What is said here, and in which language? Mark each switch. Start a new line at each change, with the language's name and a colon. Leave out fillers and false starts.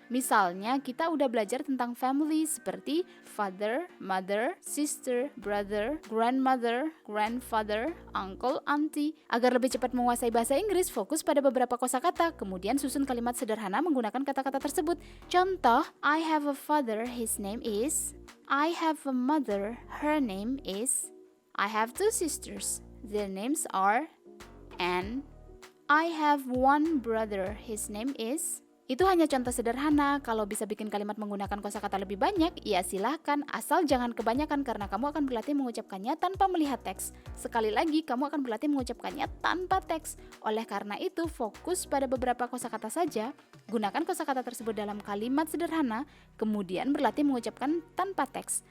Indonesian: Misalnya kita udah belajar tentang family seperti father, mother, sister, brother, grandmother, grandfather, uncle, auntie. Agar lebih cepat menguasai bahasa Inggris, fokus pada beberapa kosakata, kemudian susun kalimat sederhana menggunakan kata-kata tersebut.
English: Contoh, I have a father, his name is. I have a mother, her name is. I have 2 sisters, their names are. And I have one brother, his name is.
Indonesian: Itu hanya contoh sederhana. Kalau bisa bikin kalimat menggunakan kosakata lebih banyak, ya silahkan, asal jangan kebanyakan karena kamu akan berlatih mengucapkannya tanpa melihat teks. Sekali lagi, kamu akan berlatih mengucapkannya tanpa teks. Oleh karena itu, fokus pada beberapa kosakata saja, gunakan kosakata tersebut dalam kalimat sederhana, kemudian berlatih mengucapkan tanpa teks.